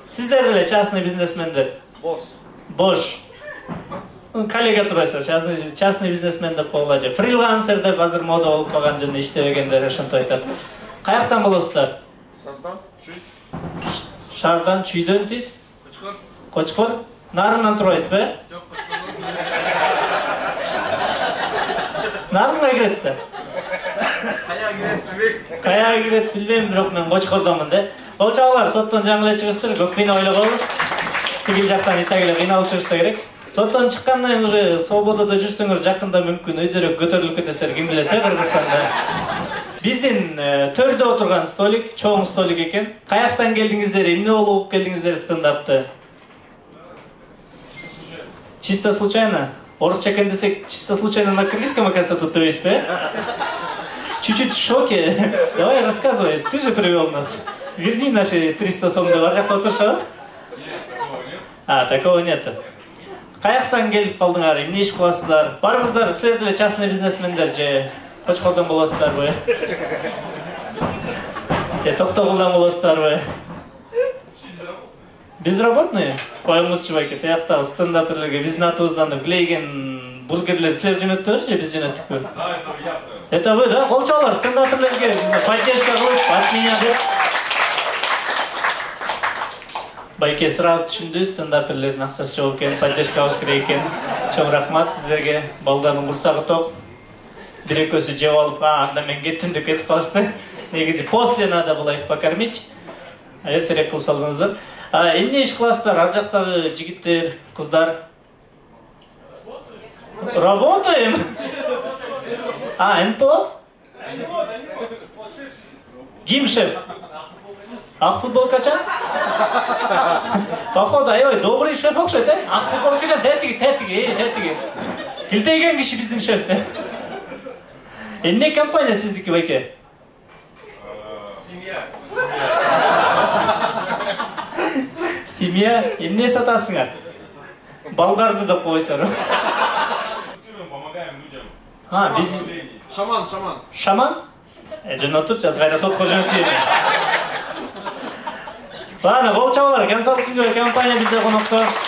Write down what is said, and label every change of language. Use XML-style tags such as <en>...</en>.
<ky>Сиздер деле частный бизнесмендер. Бош. Коллега турасыздар, частный бизнесмен деп коюла же. Фрилансер деп азыр мода болуп калган жана иштебегендер ошентип айтат. Каяктан болосуздар? Шардан, Чүй. Шардан, Чүйдөн сиз? Кочкор. Кочкор? Нарындан турбайсызбы? Жок, Кочкордон. Нарынга кирет да. Каяга кирет билбейм. Каяга кирет билбейм, бирок мен Кочкордонмун да. Кол чалалар, соттон жаңы эле чыгыптыр, көп кыйнабай койгула. Тигил жактан итак эле кыйналып чыгышса керек. Соттон чыккандан кийин уже свободада жүрсөңөр жакында мүмкүн өйдөрөөк көтөрүлүп кетесиздер, ким билет, Кыргызстанда. Биздин төрдө отурган столик, чоң столик экен. Каяктан келдиңиздер, эмне болуп келдиңиздер стендапты?</ky> <ru>Чисто случайно?</ru> <ky>Орусча экен десек,</ky> <ru>чисто случайно на кыргызском, оказывается, тут</ru> <ky>дебейсизби?</ky> <ru>Чуть-чуть в шоке. Давай рассказывай, ты же привел нас. Верни наши 300 сом</ru> <ky>деп ар жакта отурушабы?</ky> <ru>Такого нет.</ru> <ky>Каяктан келип калдыңар, эмне иш кыласыздар? Барыңыздар, силер деле частный бизнесмендер же Кочкордон болосуздарбы? Же Токтогулдан болосуздарбы? Безработные? Коюңузчу байке, тиякта стендаперлерге биздин атыбыздан глейген бургерлер силер жөнөттүңөр же биз жөнөттүкпү?</ky> <ru>Это вы, да?</ru> <ky>Кол чалалар, стендаперлерге поддержка кылып,</ky> <ru>от меня</ru> <ky>деп. Байке сразу түшүндү, стендаперлердин акчасы жок экен, поддержка алыш керек экен. Чоң рахмат сиздерге. Балдардын курсагы ток. Бир экөөсү жеп алып, анда мен кеттим деп кетип калышты.</ky> <ru>Негизи после надо было их покормить.</ru> <ky>Эртерээк кылып салдыңыздар. Эмне иш кыласыздар? Ар жактагы жигиттер, кыздар?</ky> <ru>Работаем. НПО?</ru> <ky>Ким шеф? Ак футболкачан? Походу, аябай добрый шеф окшойт, Ак футболкачан, тетиги. Килтейген киши биздин шеф. Эмне компания сиздики, байке? Семья? Эмне сатасыңар? Балдарды деп койсор.</ky> <ru>Помогаем людям.</ru> <ky>Биз... Шаман. Шаман? Жөн отур, сейчас кайра сотко жөнөтүп. Ладно, кол чалалар, консалтинговый компания бизде конокто.</ky>